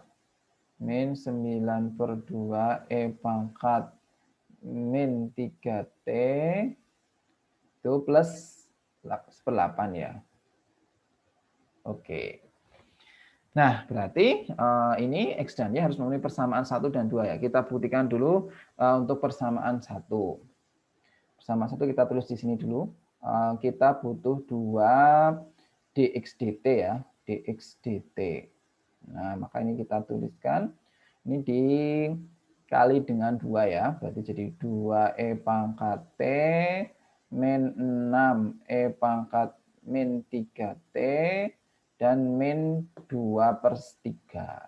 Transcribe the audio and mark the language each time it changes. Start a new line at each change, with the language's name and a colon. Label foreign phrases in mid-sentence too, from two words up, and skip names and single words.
Indonesian: Min 9/2 e pangkat min 3t itu plus 1/8 ya. Oke. Nah, berarti ini X dan Y harus memenuhi persamaan 1 dan 2 ya. Kita buktikan dulu untuk persamaan 1. Persamaan 1 kita tulis di sini dulu. Kita butuh 2 dx dt ya. Dx dt. Nah, maka ini kita tuliskan. Ini dikali dengan 2 ya. Berarti jadi 2e pangkat t min 6e pangkat min 3t dan min 2/3.